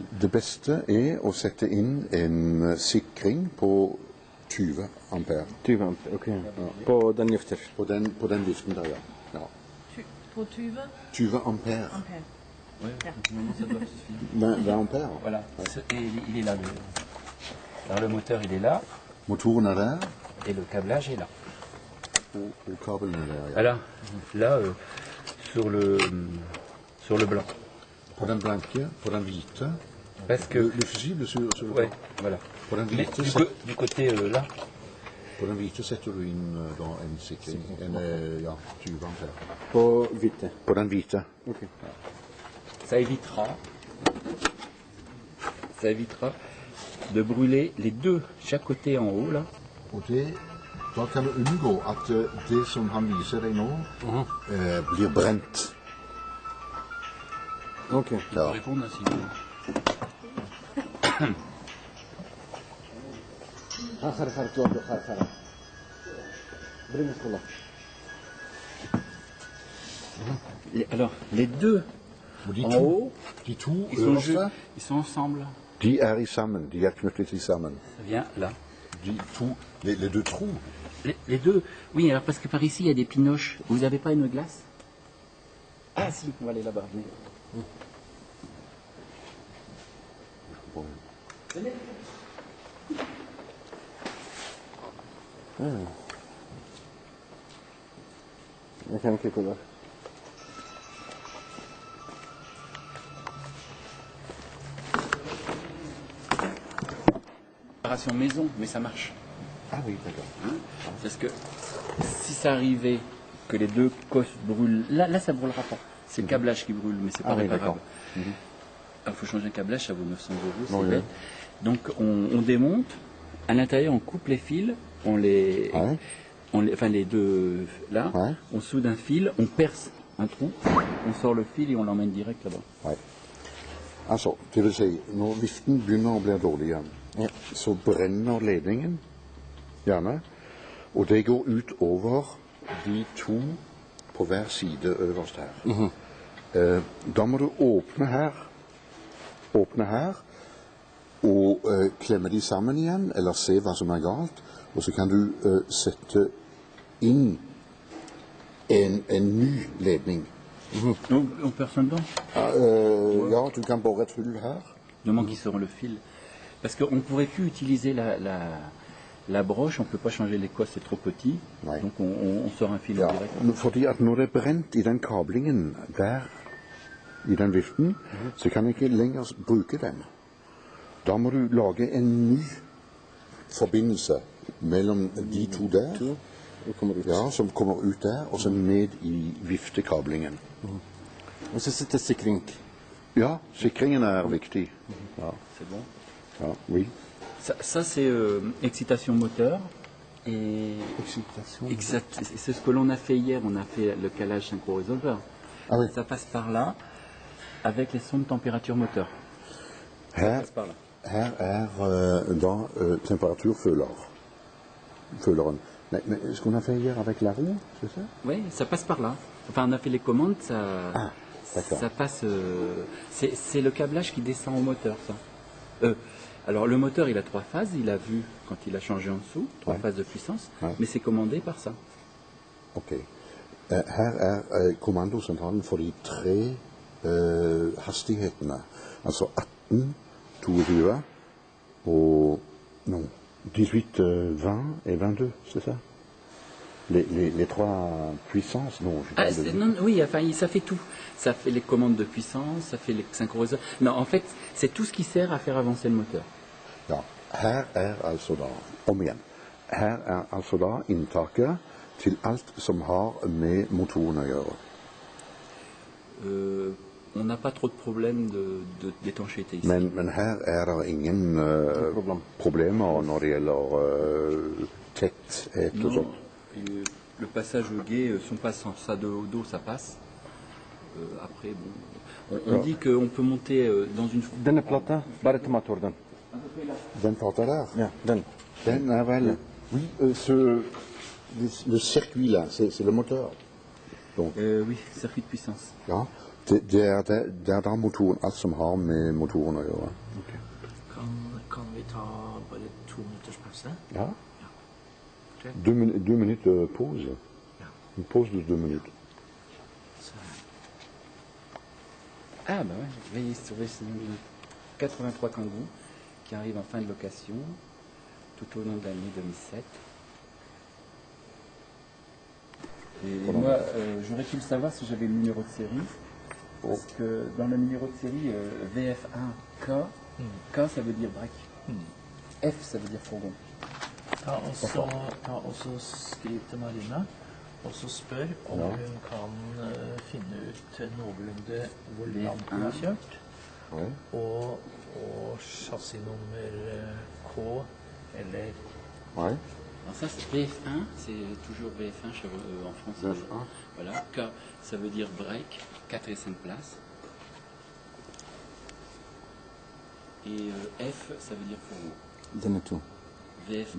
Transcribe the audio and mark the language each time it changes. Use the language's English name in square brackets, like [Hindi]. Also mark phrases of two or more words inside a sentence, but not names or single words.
[Norwegian] Det beste er å sette inn en sikring på 20 ampere. 20 ampere, ok. Ja. På den gifter. På den viften der, ja. På 20 20 ampere. ampere. [French] Ouais, normalement, ça doit suffire. 20 ampere. Voilà. Et il est là. Alors, le moteur, il est là. [Norwegian] Motoren er der, [French] Et le câblage est là. [Norwegian] og kabelen er der, ja. [French] Alors, là, sur le blanc. [Norwegian] På den blanke, på den hvite. [French] Parce que... Le fusible sur le Ouais, voilà. [Norwegian] På den [French] Mais [Norwegian] hvite, [French] du côté là, [Norwegian] på den hvite setter du inn da en sikring. En, ja, 20 ampere. På hvite. På den hvite. Ok. [French] ça évitera de brûler les deux, chaque côté en haut, là. [Norwegian] Og da kan du unngå at det som han viser deg nå, blir brent. Ok. Ja. [French] Répondre si vous voulez. Alors, les deux [Norwegian] Og de en to, [French] haut, [Norwegian] de to [French] ils sont, [Norwegian] øverste, [French] ils sont ensemble. [Norwegian] de er sammen. De er knyttet til sammen. [French] Ça vient là. [Norwegian] De to, [French] les deux trous. Les deux, oui, alors parce que par ici, il y a des pinoches. Vous n'avez pas une glace? Ah si, on va aller là-bas. Venez. [Norwegian] Jeg kan ikke gå der. [French] Préparation maison, mais ça marche. Ah oui, d'accord. Parce que si ça arrivait que les deux cosses brûlent, là ça brûlera pas. C'est le câblage qui brûle, mais c'est pas Ah oui, réparable. d'accord. Il faut changer le câblage, ça vaut 900 €, c'est Oui, bête. Donc on démonte, à l'intérieur on coupe les fils, Ouais. enfin les deux là, Ouais. on soude un fil, on perce un trou, on sort le fil et on l'emmène direct là-bas. [Norwegian] Nei. Altså, det vil si, når viften begynner å bli dårlig igjen, så brenner ledningen, gjerne, og det går ut over de to på hver side øverst her. Da må du åpne her, og klemme de sammen igjen, eller se hva som er galt, og så kan du sette inn en ny ledning. [French] On perce dedans. [Norwegian] Ja, du kan bore et hull her. [French] Du moment qu'ils seront le fil. Parce qu'on ne pourrait plus utiliser la broche, on ne peut pas changer les cosses, c'est trop petit. Ouais. Donc on sort un fil [Norwegian] Ja, [French] en direct. [Norwegian] fordi at når det er brent i den kablingen der, i den viften, så kan jeg ikke lenger bruke den. Da må du lage en ny forbindelse mellom de to der, ja, som kommer ut der, og så ned i viftekablingen. Og så sitter sikring. Ja, sikringen er viktig. Ja, [French] C'est bon. [Norwegian] ja, oui. [French] Ça c'est excitation moteur. Et exact, c'est ce que l'on a fait hier, on a fait le calage synchro-résolveur. Ah oui. Ça passe par là, avec les sondes température moteur. Ça [Norwegian] Her, [French] passe par là. [Norwegian] her er da temperaturføleren. Nei, men [French] ce qu'on a fait hier avec la roue, c'est ça? Oui, ça passe par là. Enfin, on a fait les commandes, Ah, d'accord. ça passe. C'est le câblage qui descend au moteur, ça. Alors, le moteur, il a 3 phases. Il a vu quand il a changé en dessous, 3 Ouais. phases de puissance, Ouais. mais c'est commandé par ça. Ok. [Norwegian] Her er kommandosentralen for de tre hastighetene. Altså 18, 22 og [French] non, 18, 20 et 22, c'est ça? Les trois puissances, non, je Ah, parle de... non, oui, enfin, ça fait tout. Ça fait les commandes de puissance, ça fait les synchroniseurs. Non, en fait, c'est tout ce qui sert à faire avancer le moteur. [Norwegian] Ja, her er altså da, om igjen, her er altså da inntaket til alt som har med motoren å gjøre. [French] on n'a pas trop de problèmes d'étanchéité ici. [Norwegian] Men her er det ingen problemer når det gjelder tetthet og [French] Non, [Norwegian] sånt. [French] le passage au guet, si on passe ça de dos, ça passe. Après, bon, on dit qu'on peut monter dans une... [Norwegian] Denne plata, bare ta motor den. Den plata der, Ja, den. den er vel [French] Oui, le circuit là, c'est le moteur. Donc, oui, circuit de puissance. [Norwegian] ja, det er da motoren, alt som har med motoren å gjøre. Kan vi ta bare 2 minutters pause? Ja. Ok. 2 minutter pause. [French] Une pause de 2 minutes. Ah bah ouais, veillez sur les 83 Kangoo qui arrive en fin de location tout au long de l'année 2007. Et moi, j'aurais pu le savoir si j'avais le numéro de série. Parce que dans le numéro de série VF1K, K ça veut dire break. F ça veut dire fourgon. [Norwegian] Ta også skriv til Marina, og så spør om hun kan finne ut noenlunde hvor langt hun har kjørt, og chassisnummer K eller... [French] Ouais. Alors ça, VF1, c'est toujours VF1 en français. VF1. Voilà. K, ça veut dire break, 4 et 5 places. Et F, ça veut dire fourgon. [Norwegian] Denne to. [French] VF2,